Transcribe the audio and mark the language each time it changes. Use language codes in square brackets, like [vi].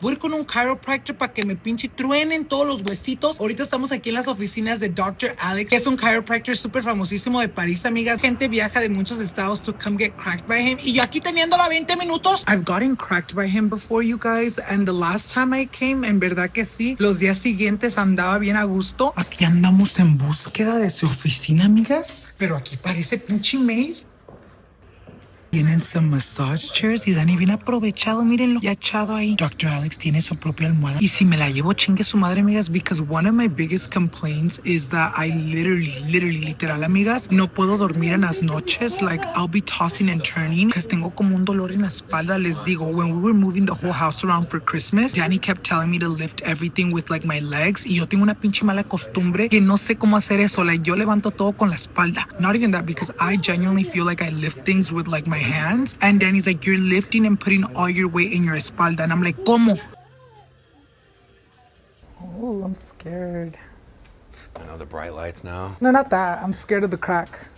[es] Voy a ir con un chiropractor para que me pinche truenen todos los huesitos. Ahorita estamos aquí en las oficinas de Dr. Alex, que es un chiropractor súper famosísimo de París, amigas. Gente viaja de muchos estados [en] to come get cracked by him. [es] Y yo aquí teniéndola 20 minutos. [en] I've gotten cracked by him before, you guys. And the last time I came, [es] en verdad que sí, los días siguientes andaba bien a gusto. Aquí andamos en búsqueda de su oficina, amigas. Pero aquí parece pinche maze. Tienen [en] some massage chairs [es] y Dani bien aprovechado, mírenlo, ya echado ahí. Dr. Alex tiene su propia almohada. Y si me la llevo, chingue su madre, amigas, [en] because one of my biggest complaints is that I literal, [es] amigas, no puedo dormir en las noches. [en] Like, I'll be tossing and turning because [es] tengo como un dolor en la espalda. Les digo, [en] when we were moving the whole house around for Christmas, Danny kept telling me to lift everything with like my legs. [es] Y yo tengo una pinche mala costumbre que no sé cómo hacer eso. Like, yo levanto todo con la espalda. [en] Not even that, because I genuinely feel like I lift things with like my hands, and Danny's like, you're lifting and putting all your weight in your espalda, and I'm like, [es] ¿cómo? [en] Oh, I'm scared. I know the bright lights now. No, not that. I'm scared of the crack.